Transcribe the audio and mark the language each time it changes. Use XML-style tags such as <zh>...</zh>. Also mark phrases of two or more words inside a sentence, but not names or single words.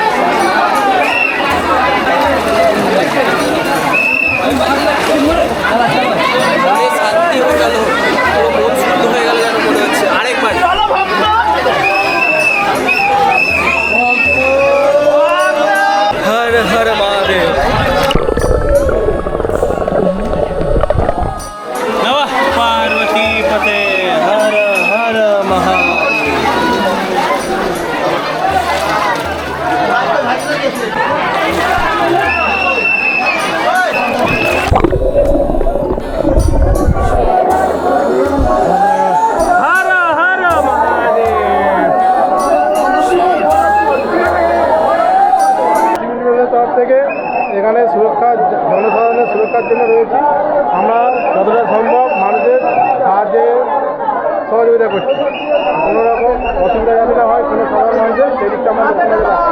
<bn>মনে শান্তি হয়ে গেল, পুরো মন শুদ্ধ হয়ে গেল যেন মনে হচ্ছে। আরেকবার হর হর মহাদেব।</bn> <sa>नमः पार्वती पते</sa> <bn>হর হর মহাদেব।</bn> <hi>हर हर महादेव।</hi> <bn>সিভিল তরফ থেকে এখানে সুরক্ষা, জনসাধারণের সুরক্ষার জন্য রয়েছি। আমরা যতটা সম্ভব মানুষের সাহায্যে সহযোগিতা করছি। কোনো রকম অসুবিধা যাতে না হয় কোনো সাধারণ মানুষের, সেদিকটা আমরা লক্ষ্য নজর রাখছি।</bn>